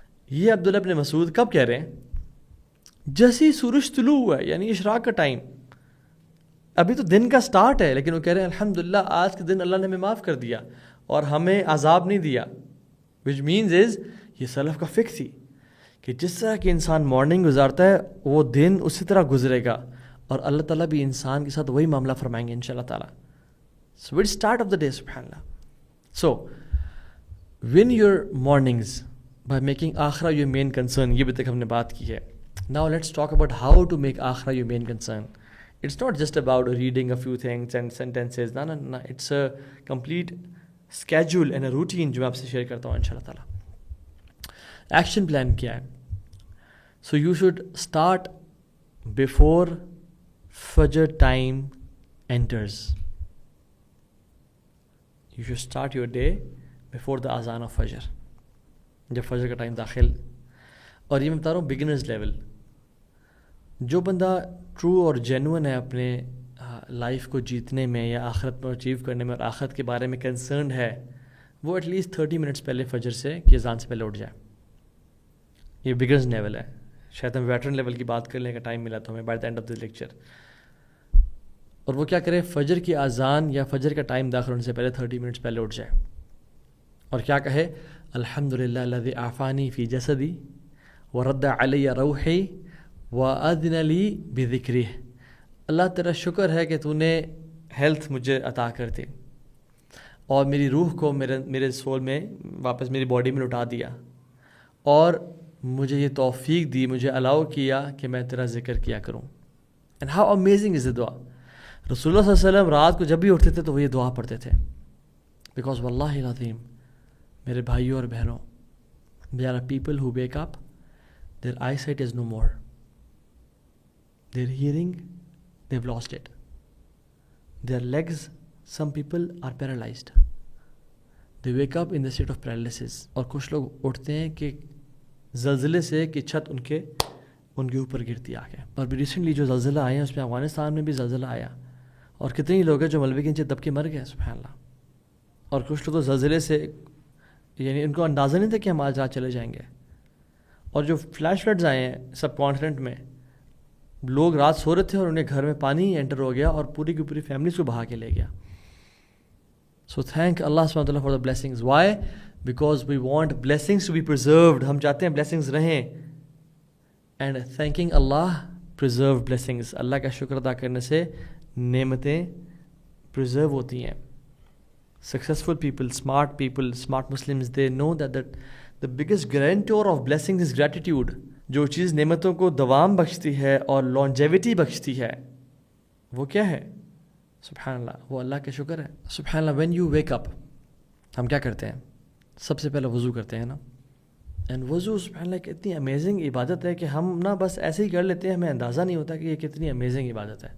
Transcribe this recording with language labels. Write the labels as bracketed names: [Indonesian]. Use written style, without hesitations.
[Urdu] یہ عبداللہ بن مسعود کب کہہ رہے ہیں؟ جیسے ہی سورج طلوع ہوا ہے، یعنی اشراق کا ٹائم، ابھی تو دن کا سٹارٹ ہے، لیکن وہ کہہ رہے ہیں الحمدللہ آج کے دن اللہ نے ہمیں معاف کر دیا اور ہمیں عذاب نہیں دیا. [English] which means is [Urdu] یہ سلف کا فکر تھی کہ جس طرح کہ انسان مارننگ گزارتا ہے وہ دن اسی طرح گزرے گا، اور اللہ تعالیٰ بھی انسان کے ساتھ وہی معاملہ فرمائیں گے انشاءاللہ تعالیٰ. [English] So it's start of the day, subhanallah. So win your mornings by making آخرہ your main concern. [Urdu] یہ بھی تک ہم نے بات کی ہے. [English] Now let's talk about how to make آخرہ your main concern. It's not just about reading a few things and sentences. No. It's a complete schedule and a routine [Urdu] جو میں آپ سے شیئر کرتا ہوں انشاءاللہ تعالیٰ. ایکشن پلان کیا ہے؟ [English] So you should start before Fajr time enters. You should start your day before the azan of Fajr. [Urdu] جب فجر کا ٹائم داخل، اور یہ میں بتا رہا ہوں بگنرز لیول. جو بندہ ٹرو اور جینون ہے اپنے لائف کو جیتنے میں یا آخرت کو اچیو کرنے میں اور آخرت کے بارے میں کنسرنڈ ہے، وہ ایٹ لیسٹ 30 منٹس پہلے فجر سے کی اذان سے پہلے اٹھ جائے. یہ بگنرز لیول ہے. شاید ہم ویٹرن لیول کی بات کرنے کا ٹائم ملا تو ہمیں [English] By the end of this lecture. [Urdu] اور وہ کیا کرے؟ فجر کی اذان یا فجر کا ٹائم داخل ہونے سے پہلے 30 منٹس پہلے اٹھ جائے اور کیا کہے؟ [Arabic] الحمدللہ الذی عافانی فی جسدی ورد علی روحی واذن لی بذکرہ. [Urdu] اللہ تیرا شکر ہے کہ تو نے ہیلتھ مجھے عطا کر دی اور میری روح کو میرے سول میں واپس میری باڈی میں لٹا دیا، اور مجھے یہ توفیق دی، مجھے الاؤ کیا کہ میں تیرا ذکر کیا کروں. [English] And how amazing is the دعا. [Urdu] رسول اللہ صلی اللہ علیہ وسلم رات کو جب بھی اٹھتے تھے تو وہ یہ دعا پڑھتے تھے. بیکاز واللہ العظیم میرے بھائیوں اور بہنوں، [English] there are people who wake up, their eyesight is no more, their hearing, they've lost it, their legs, some people are paralyzed, they wake up in the state of paralysis. [Urdu] اور کچھ لوگ اٹھتے ہیں کہ زلزلے سے کہ چھت ان کے اوپر گرتی آ کے. اور ریسنٹلی جو زلزلہ آئے ہیں اس میں افغانستان میں بھی زلزلہ آیا، اور کتنے ہی لوگ ہیں جو ملبے کے نیچے دب کے مر گئے سبحان اللہ. اور کچھ لوگ تو زلزلے سے یعنی ان کو اندازہ نہیں تھا کہ ہم آج رات چلے جائیں گے. اور جو فلیش فلڈز آئے ہیں سب کانٹیننٹ میں، لوگ رات سو رہے تھے اور انہیں گھر میں پانی انٹر ہو گیا اور پوری کی پوری فیملیز کو بہا کے لے گیا. [English] So thank اللہ سبحانہ وتعالیٰ for the blessings. Why? Because we want blessings to be preserved. [Urdu] ہم چاہتے ہیں بلیسنگز رہیں. [English] And thanking اللہ preserve blessings. [Urdu] اللہ کا شکر ادا کرنے سے نعمتیں پرزرو ہوتی ہیں. [English] Successful people, smart people, smart Muslims, they know that the biggest guarantor of blessings is gratitude. [Urdu] جو چیز نعمتوں کو دوام بخشتی ہے اور longevity بخشتی ہے وہ کیا ہے؟ سبحان اللہ، وہ اللہ کا شکر ہے. سبحان اللہ. [English] when you wake up [Urdu] ہم کیا کرتے ہیں؟ سب سے پہلے وضو کرتے ہیں نا. اینڈ وضو سبحان اللہ ایک اتنی امیزنگ عبادت ہے کہ ہم نا بس ایسے ہی کر لیتے ہیں، ہمیں اندازہ نہیں ہوتا کہ یہ کتنی امیزنگ عبادت ہے.